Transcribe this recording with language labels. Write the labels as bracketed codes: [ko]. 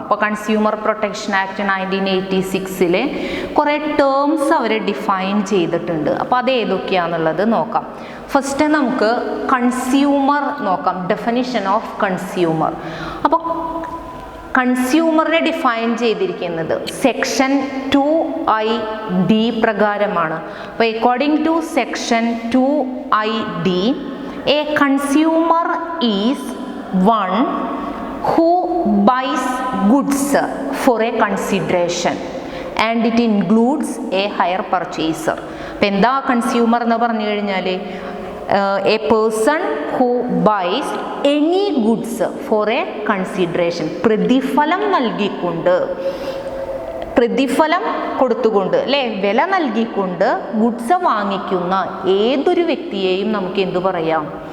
[ml] ഇപ്പോൾ consumer protection act 1986 കുറേ terms അവർ define ചെയ്തിട്ടുണ്ട്. അപ്പോൾ അത് ഏതൊക്കെയാണെന്നുള്ളത് നോക്കാം. ഫസ്റ്റ് നമുക്ക് കൺസ്യൂമർ നോക്കാം. Definition of consumer. അപ്പോൾ കൺസ്യൂമറിനെ ഡിഫൈൻ ചെയ്തിരിക്കുന്നത് സെക്ഷൻ 2ID പ്രകാരമാണ്. [en] അപ്പോൾ according to section 2ID, a consumer is one who buys goods for a consideration and it includes a hire purchaser. [ml] അപ്പോൾ എന്താ കൺസ്യൂമർ എന്ന് പറഞ്ഞു കഴിഞ്ഞാൽ [en] a person who buys any goods for a consideration, [ml] പ്രതിഫലം നൽകിക്കൊണ്ട്, പ്രതിഫലം കൊടുത്തുകൊണ്ട് അല്ലേ, വില നൽകിക്കൊണ്ട് ഗുഡ്സ് വാങ്ങിക്കുന്ന ഏതൊരു വ്യക്തിയെയും നമുക്ക് എന്തു പറയാം?